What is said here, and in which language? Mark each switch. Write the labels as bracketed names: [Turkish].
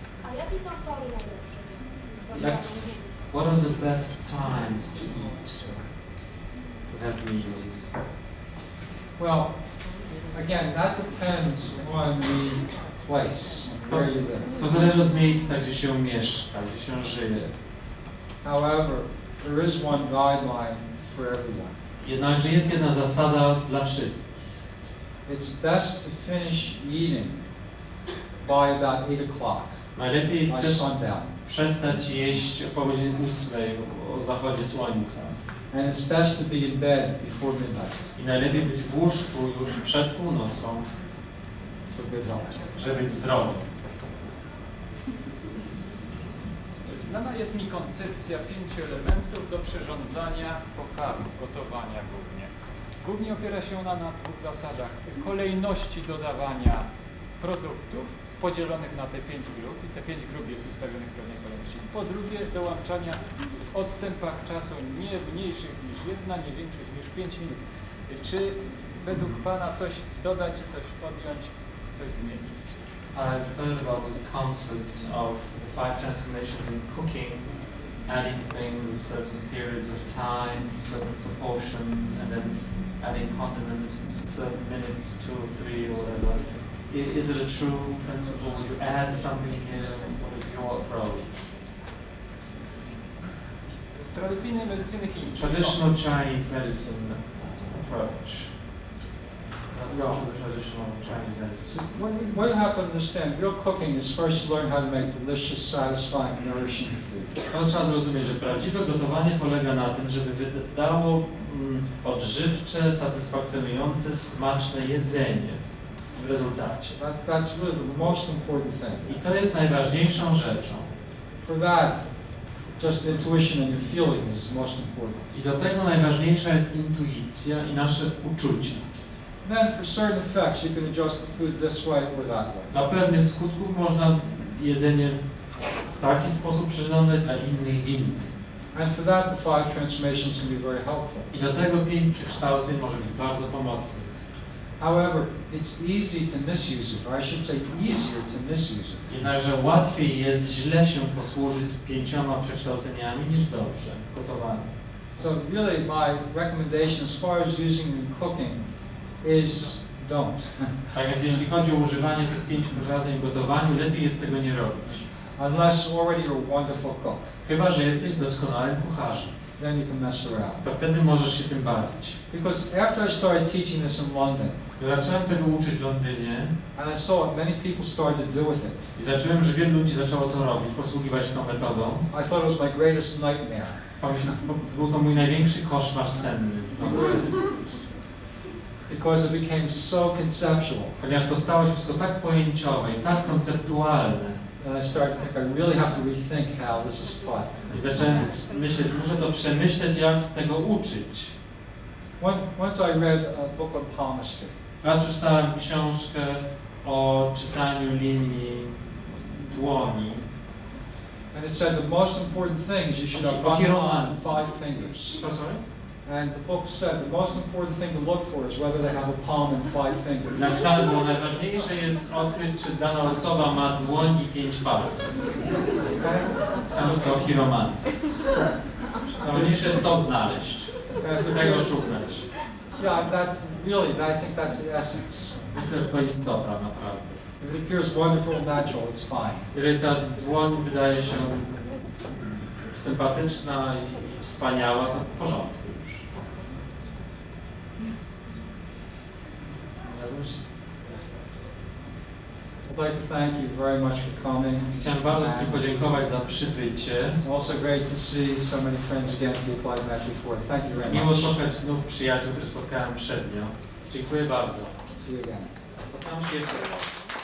[Polish] A jakie są pory najlepsze? [English] What are the best times to eat, to have meals? Well, again, that depends on the place, where you live. [Polish] To zależy od miejsca, gdzie się mieszka, gdzie się żyje. [English] However, there is one guideline for everyone. [Polish] Jednakże jest jedna zasada dla wszystkich. [English] It's best to finish eating by about 8 o'clock, [Polish] Najlepiej jest [English] by sundown. [Polish] przestać jeść o godzinie 8 o zachodzie słońca. [English] And it's best to be in bed before midnight [Polish] I najlepiej być w łóżku już przed północą, [English] for good health. [Polish] żeby być zdrowy. Znana jest mi koncepcja 5 elementów do przyrządzania pokarmu, gotowania głównie. Głównie opiera się ona na 2 zasadach. Kolejności dodawania produktów podzielonych na te 5 grup i te 5 grup jest ustawionych w pewnej kolejności. Po drugie, dołączania w odstępach czasu nie mniejszych niż 1, nie większych niż 5 minut. Czy według Pana coś dodać, coś odjąć, coś zmienić? [English] I've heard about this concept of the 5 transformations in cooking, adding things at certain periods of time, certain proportions, and then adding condiments in certain minutes, 2 or 3 or whatever. Is it a true principle? Would you add something here? What is your approach? [Polish] Z tradycyjnej medycyny chińskiej. [English] Traditional Chinese medicine approach. Approach of the traditional Chinese medicine. What you have to understand, real cooking is first to learn how to make delicious, satisfying, nourishing food. [Polish] To trzeba zrozumieć, że prawdziwe gotowanie polega na tym, żeby wydało odżywcze, satysfakcjonujące, smaczne jedzenie w rezultacie. [English] That's really the most important thing. [Polish] I to jest najważniejszą rzeczą. [English] For that, just intuition and your feeling is most important. [Polish] I do tego najważniejsza jest intuicja i nasze uczucia. [English] Then for certain effects, you can adjust the food this way or that way. [Polish] Dla pewnych skutków można jedzenie w taki sposób przyrządzać, a innych w inny. [English] And for that, the 5 transformations can be very helpful. [Polish] I do tego 5 przekształceń może być bardzo pomocnych. [English] However, it's easy to misuse it, or I should say easier to misuse it. [Polish] Jednakże łatwiej jest źle się posłużyć 5 przekształceniami niż dobrze w gotowaniu. [English] So really my recommendation as far as using in cooking is don't. [Polish] Tak więc jeśli chodzi o używanie tych 5 przekształceń w gotowaniu, lepiej jest tego nie robić. [English] Unless already you're a wonderful cook. [Polish] Chyba że jesteś doskonałym kucharzem. [English] then you can mess around. [Polish] to wtedy możesz się tym bawić. [English] Because after I started teaching this in London, [Polish] Zacząłem tego uczyć w Londynie [English] and I saw what many people started to do with it, [Polish] i zacząłem, że wielu ludzi zaczęło to robić, posługiwać tą metodą. [English] I thought it was my greatest nightmare. [Polish] Był to mój największy koszmar senny. [English] Because it became so conceptual. [Polish] Ponieważ to stało się wszystko tak pojęciowe i tak konceptualne. [English] And I started to think I really have to rethink how this is taught. [Polish] I zacząłem myśleć, muszę to przemyśleć, jak tego uczyć. [English] Once I read a book on palmistry. [Polish] Raz przeczytałem książkę o czytaniu linii dłoni. [English] And it said the most important thing is you should have one palm and 5 fingers. Sorry? And the book said the most important thing to look for is whether they have a palm and 5 fingers. [Polish] Napisane było, najważniejsze jest odkryć, czy dana osoba ma dłoń i 5 palców. Książka o chiromancji. Najważniejsze jest to znaleźć. Tego szukać. [English] Yeah, that's really, I think that's the essence. [Polish] Myślę, że to istota naprawdę. [English] If it appears wonderful and natural, it's fine. [Polish] Jeżeli ta dłoń wydaje się sympatyczna i wspaniała, to w porządku już. [English] I'd like to thank you very much for coming. [Polish] Chciałem bardzo wszystkim podziękować za przybycie. [English] Also great to see so many friends again people I've met before. Thank you very [Polish] Miło [English] much. [Polish] spotkać znów przyjaciół, których spotkałem przednio. Dziękuję bardzo. [English] See you again. [Polish] Spotkamy się jeszcze raz.